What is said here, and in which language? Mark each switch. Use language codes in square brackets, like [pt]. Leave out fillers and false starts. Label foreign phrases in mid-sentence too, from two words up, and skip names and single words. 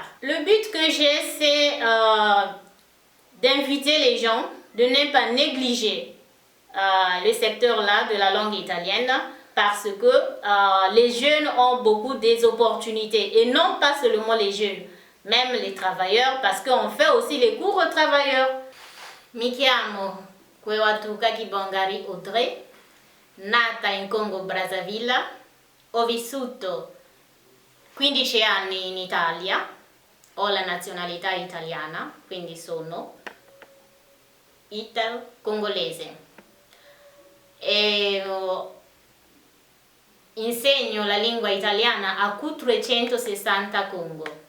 [fr] Le but que j'ai, c'est d'inviter les gens de ne pas négliger le secteur-là de la langue italienne parce que les jeunes ont beaucoup des opportunités. Et non pas seulement les jeunes, même les travailleurs, parce qu'on fait aussi les cours aux travailleurs. [it] Mi chiamo Kwewatuka Kibongari Audrey, nata in Congo Brazzaville, ho vissuto 15 anni in Italia, ho la nazionalità italiana, quindi sono ital-congolese e insegno la lingua italiana a Q360 Congo.